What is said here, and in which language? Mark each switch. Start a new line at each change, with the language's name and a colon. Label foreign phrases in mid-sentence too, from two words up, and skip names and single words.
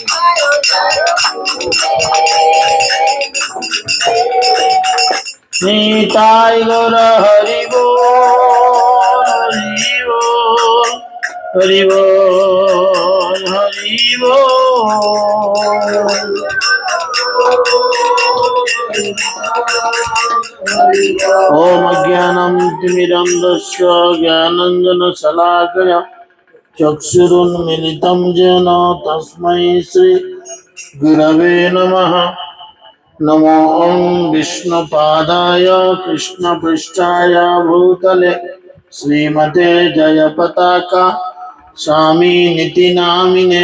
Bangla: নিতাই গৌর হরি বল হরি বল হরি বল।
Sanskrit: ওম অজ্ঞানম তিমিরন্ধস্য জ্ঞানাঞ্জন শলাকয়া চক্ষুरुन्मीलितं येन तस्मै श्री गुरवे नमः। नमो ओं विष्णुपादाय कृष्णपृष्ठाय भूतले श्रीमते जयपताका स्वामिनिति नामिने।